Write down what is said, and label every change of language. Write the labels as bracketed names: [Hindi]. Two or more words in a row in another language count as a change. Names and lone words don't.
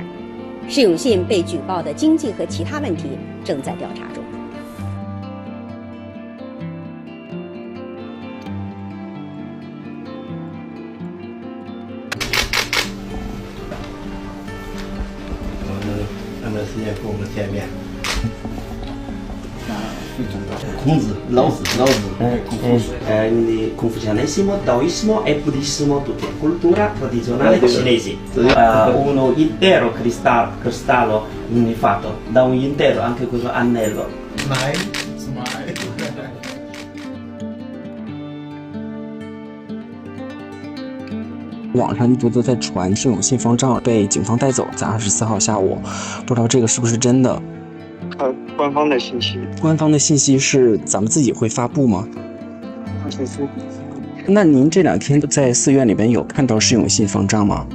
[Chinese] 释永信被举报的经济和其他问题正在调查中。我们安排时间跟我们见面。 [Italian] Confucianesimo, Taoismo e Buddismo, tutte cultura tradizionale cinesi. Uno intero cristallo fatto da un intero anche questo anello. Smile. [Chinese] 网上一直都在传释永信方丈被警方带走，在24号下午，不知道这个是不是真的。官方的信息，官方的信息是咱们自己会发布吗？那您这2天在寺院里边有看到释永信方丈吗？